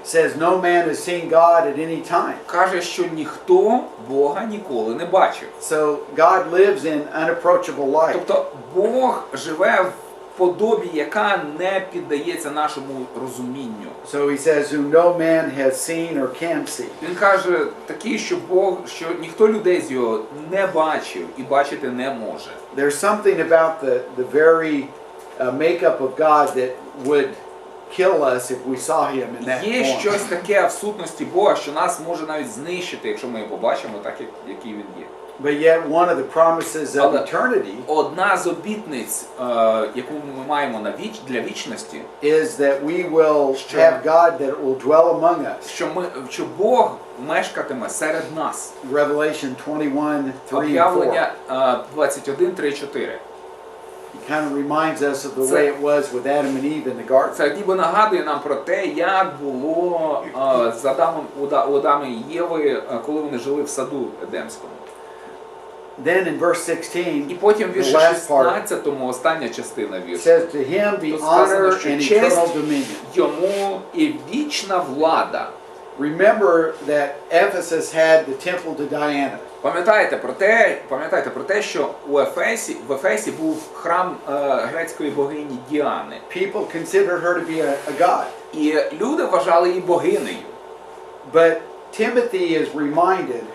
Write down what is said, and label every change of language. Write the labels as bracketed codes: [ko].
[en] says no man has seen God at any time. [uk] каже, що ніхто Бога ніколи не бачив. [en] So God lives in unapproachable light. [uk] Тобто Бог живе в подобі, яка не піддається нашому розумінню. [en] So he says, whom no man has seen or can see. [uk] Він каже такий, що ніхто людей з його не бачив і бачити не може. [en] There's something about the very makeup of God that would kill us if we saw him in that [uk] Є [en] form. [uk] щось таке в сутності Бога, що нас може навіть знищити, якщо ми його побачимо так, який він є. [en] But yet one of the promises of [uk] Але [en] eternity [uk] одна з обітниць, яку ми маємо для вічності, [en] is that we will have God that will dwell among us. [uk] що Бог мешкатиме серед нас. [en] Revelation 21:3 and 4. [uk] Об'явлення 21:3-4. [en] It kind of reminds us of the way it was with Adam and Eve in the garden. [uk] Це ніби нагадує нам про те, як було у Адама і Єви, коли вони жили в саду Едемському. [en] Then in verse 16, [uk] І потім в [en] the [uk] вірші [en] last part [uk] 16, остання частина [en] it [uk] віршу. [en] says, to him be [uk] Тут сказано, [en] honor [uk] що [en] and [uk] честь [en] eternal dominion. [uk] йому і вічна влада. [en] Remember that Ephesus had the temple to Diana. [uk] Пам'ятайте про те, що в Ефесі був храм грецької богині Діани. [en] People considered her to be a god. [uk] І люди вважали її богинею. [en] But Timothy is reminded